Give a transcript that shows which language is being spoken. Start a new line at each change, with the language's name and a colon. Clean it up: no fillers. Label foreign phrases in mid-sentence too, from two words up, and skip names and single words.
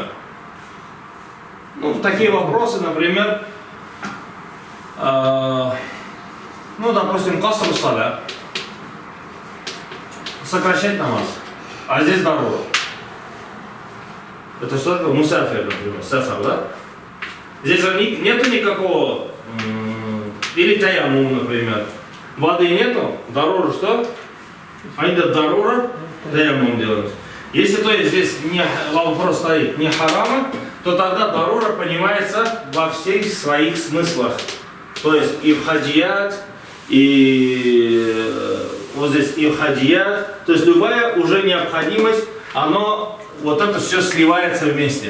Russian: Ну, такие вопросы, например, ну, допустим,
Arabic: قصر الصلاة,
Russian: сокращать намаз, а здесь дарура. Это что такое? Мусафир, например, сафар, да? Здесь нету никакого, или таямум, например. Воды нету, дарура что? Айда дарура, таямум делают. Если то есть здесь не, вопрос стоит не харама, то тогда дарура понимается во всех своих смыслах. То есть и в хаджият, и вот здесь и в хаджият, то есть любая уже необходимость, оно, вот это все сливается вместе.